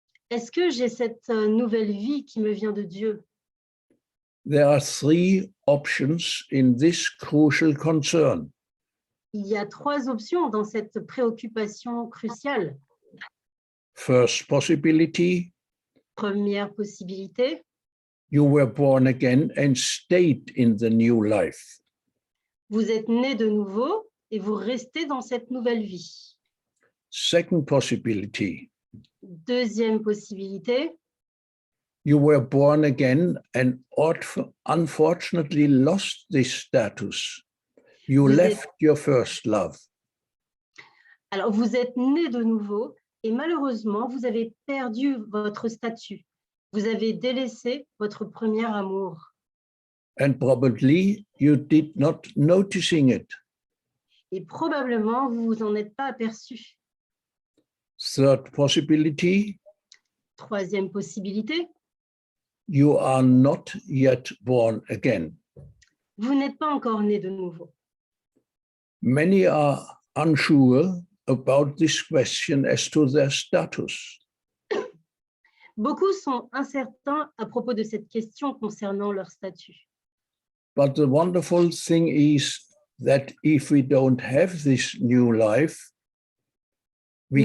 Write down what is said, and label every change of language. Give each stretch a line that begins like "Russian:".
French: Est-ce que j'ai cette nouvelle vie qui me vient de Dieu?
English: There are three options in this crucial concern.
French: Il y a trois options dans cette préoccupation cruciale.
English: First possibility,
French: Première possibilité,
English: you were born again and stayed in the new life.
French: vous êtes né de nouveau et vous restez dans cette nouvelle vie.
English: Second possibility,
French: Deuxième possibilité,
English: you were born again and unfortunately lost this status. You
French: Vous
English: left your first love.
French: alors vous êtes né de nouveau et malheureusement, vous avez perdu votre statut. Vous avez délaissé votre premier amour.
English: And probably you did not noticing it.
French: Et probablement, vous vous en êtes pas aperçu.
English: Third possibility,
French: Troisième possibilité,
English: you are not yet born again.
French: vous n'êtes pas encore né de nouveau.
English: Many are unsure about this question as to their status.
French: Beaucoup sont incertains à propos de cette question concernant leur statut.
English: But the wonderful thing is that if we don't have this new life, we